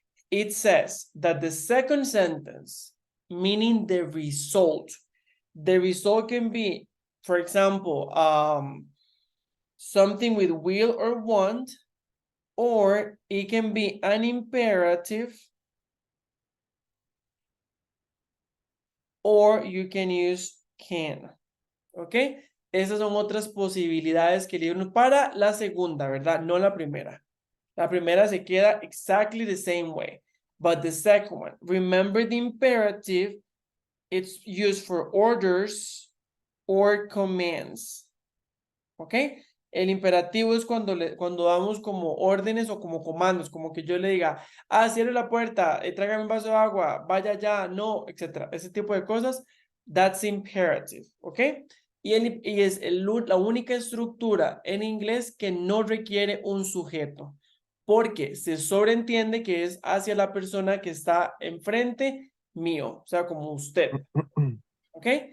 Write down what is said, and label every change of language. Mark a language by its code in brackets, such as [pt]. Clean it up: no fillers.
[en] It says that the second sentence, meaning the result can be, for example, something with will or want, or it can be an imperative, or you can use can. ¿Ok? [es] Esas son otras posibilidades que le dieron para la segunda, ¿verdad? No la primera. La primera se queda [en] exactly the same way. But the second one, remember the imperative, it's used for orders or commands. ¿Ok? [es] El imperativo es cuando damos como órdenes o como comandos, como que yo le diga, cierre la puerta, tráigame un vaso de agua, vaya ya, no, etc. Ese tipo de cosas, [en] that's imperative, [es] ¿ok? Y es la única estructura en inglés que no requiere un sujeto, porque se sobreentiende que es hacia la persona que está enfrente mío, o sea, como usted, ¿ok?